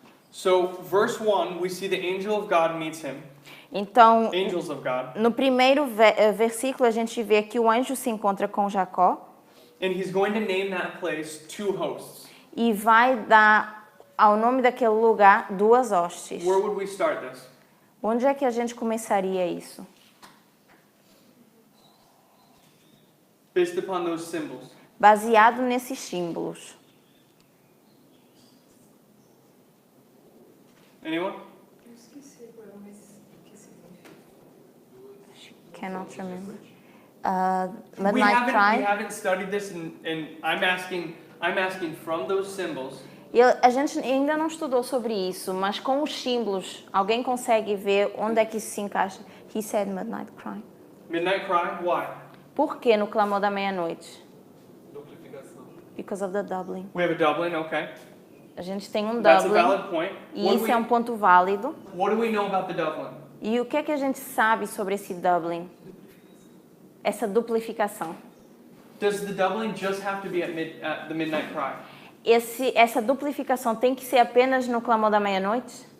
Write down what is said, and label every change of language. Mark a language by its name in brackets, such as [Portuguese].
[English] So verse 1, we see the angel of God meets him. [Portuguese] Então, [English] Angels of God. [Portuguese] no primeiro versículo, a gente vê que o anjo se encontra com Jacó [English] And he's going to name that place two hosts. [Portuguese] e vai dar ao nome daquele lugar duas hostes. [English] Where would we start this? [Portuguese] Onde é que a gente começaria isso? [English] Based upon those symbols. [Portuguese] Baseado nesses símbolos. [English] Anyone? [Portuguese] Eu esqueci agora, mas o que significa? [English] Cannot remember. We Midnight Cry. haven't studied this, and I'm asking from those symbols. [Portuguese] E a gente ainda não estudou sobre isso, mas com os símbolos, alguém consegue ver onde é que isso se encaixa? [English] He said Midnight Cry. Midnight cry. Why? [Portuguese] Por que no clamor da meia-noite? Duplicação. [English] Because of the doubling. We have a doubling. Okay, [Portuguese] A gente tem um [English] that's a doubling valid point. [Portuguese] e isso é um ponto válido. [English] What do we know about the doubling? [Portuguese] E o que é que a gente sabe sobre esse doubling? Essa duplicação. [English] Does the doubling just have to be at the midnight cry? [Portuguese] Essa duplicação tem que ser apenas no clamor da meia-noite?